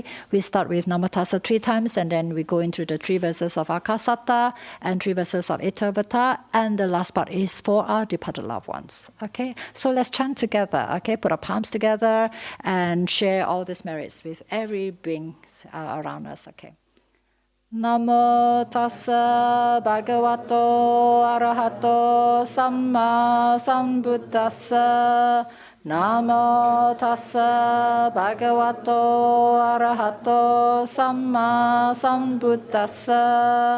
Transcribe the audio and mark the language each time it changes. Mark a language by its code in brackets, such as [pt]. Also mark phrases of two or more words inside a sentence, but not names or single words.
[en] We start with [pi] Namo Tassa [en] 3 times, and then we go into the 3 verses of Akasatta and 3 verses of Etavata, and the last part is for our departed loved ones. Okay, so let's chant together. Okay, put our palms together and share all these merits with every being around us. Okay. [pi] Namo tassa bhagavato arahato samma sambuddhassa. Namo tassa bhagavato arahato samma sambuddhassa.